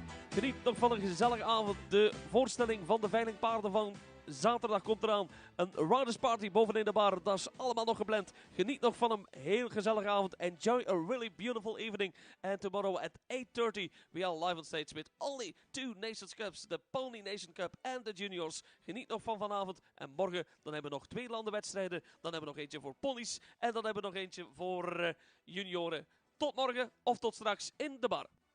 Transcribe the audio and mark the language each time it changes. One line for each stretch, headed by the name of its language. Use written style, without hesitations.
Dutch: Geniet nog van een gezellige avond, de voorstelling van de veilingpaarden van zaterdag komt eraan. Een Riders Party bovenin de bar, dat is allemaal nog gepland. Geniet nog van een heel gezellige avond.
English: Enjoy a really beautiful evening. And tomorrow at 8:30 we are live on stage with only 2 Nations Cups. The Pony Nation Cup
Dutch: en de Juniors. Geniet nog van vanavond. En morgen dan hebben we nog 2 landenwedstrijden. Dan hebben we nog eentje voor ponies. En dan hebben we nog eentje voor junioren. Tot morgen of tot straks in de bar.